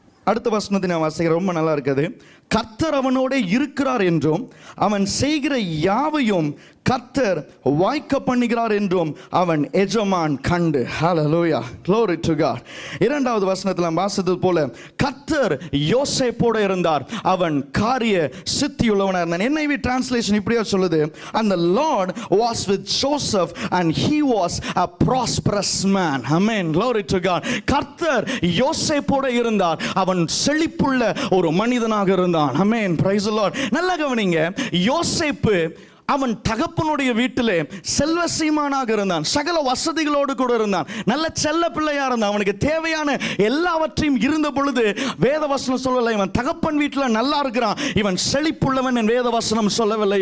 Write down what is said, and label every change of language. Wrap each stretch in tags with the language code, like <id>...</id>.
<ta>அடுத்த வசனத்தை நான் வாசிக்கிறேன், ரொம்ப நல்லா இருக்குது. கர்த்தர் அவனோட இருக்கிறார் என்றும் அவன் செய்கிற யாவையும் கர்த்தர் வாய்க்க பண்ணுகிறார் என்றும் அவன் எஜமான் கண்டு. ஹல்லேலூயா.</ta> <en>Glory to God.</en> <ta>2வது வசனத்தில் நாம் வாசித்தது போல கர்த்தர் யோசேப்போட இருந்தார், அவன் காரிய சித்தியுள்ளவனாக இருந்தான். NIV டிரான்ஸ்லேஷன் இப்படியா சொல்லுது,</ta> <en>and the Lord was with Joseph and he was a prosperous man. Amen. Glory to God.</en> <ta>கர்த்தர் யோசேப்போட இருந்தார், அவன் செழிப்புள்ள ஒரு மனிதனாக இருந்தான்.</ta> <en>Amen. Praise the Lord.</en> <ta>நல்ல கவனிங்க, யோசேப்பு அவன் தகப்பனுடைய வீட்டிலே செல்வ சீமானாக இருந்தான், சகல வசதிகளோடு கூட இருந்தான், நல்ல செல்ல பிள்ளையா இருந்தான், அவனுக்கு தேவையான எல்லாவற்றையும் இருந்த பொழுது வேதவசனம் சொல்லவில்லை இவன் தகப்பன் வீட்டில் நல்லா இருக்கிறான், இவன் செழிப்புள்ளவன் என் வேதவசனம் சொல்லவில்லை.</ta>